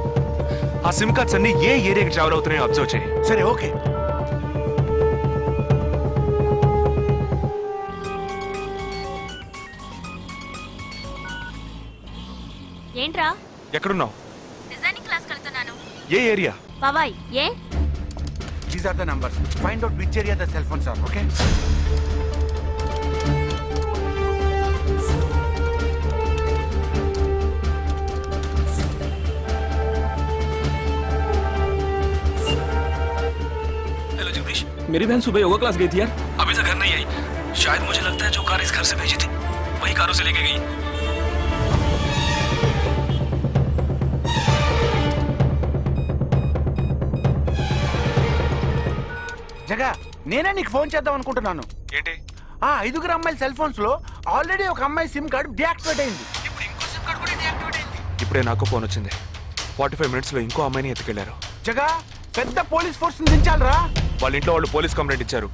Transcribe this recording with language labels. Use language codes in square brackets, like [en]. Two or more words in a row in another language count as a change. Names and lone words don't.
[te] ఆ [en] SIM cards [te] అన్ని ఏ ఏరియాకి ట్రావెల్ అవుతున్నాయో అబ్జర్వ్ చేయి. సరే ఓకే. ఏంట్రా? ఎక్కడున్నావు? [en] designing class [te] వెళ్తున్నాను. ఏ ఏరియా? బాబాయ్ ఏ? [en] These are the numbers. Find out which area the cell phones are. Okay. [hi] हेलो जगदीश, मेरी बहन सुबह [en] yoga class [hi] गई थी यार. अभी तक घर नहीं आई. शायद मुझे लगता है जो कार इस घर से भेजी थी वही कारों से लेके गई. [te] జగా, నేనే నీకు ఫోన్ చేద్దాం అనుకుంటున్నాను. ఏంటి? ఆ 5 అమ్మాయిల [en] cell phones [te] లో ఆల్రెడీ ఒక అమ్మాయి [en] SIM card deactivate [te] అయింది. ఇప్పుడు ఇంకో [en] SIM card [te] కూడా డియాక్టివేట్ అయింది. ఇప్పుడే నాకు ఫోన్ వచ్చింది. 45 minutes లో ఇంకో అమ్మాయిని ఎత్తుకెళ్లారు. జగా, పెద్ద [en] police force [te] దించాలరా. వాళ్ళ ఇంట్లో వాళ్ళు [en] police complaint [te] ఇచ్చారు.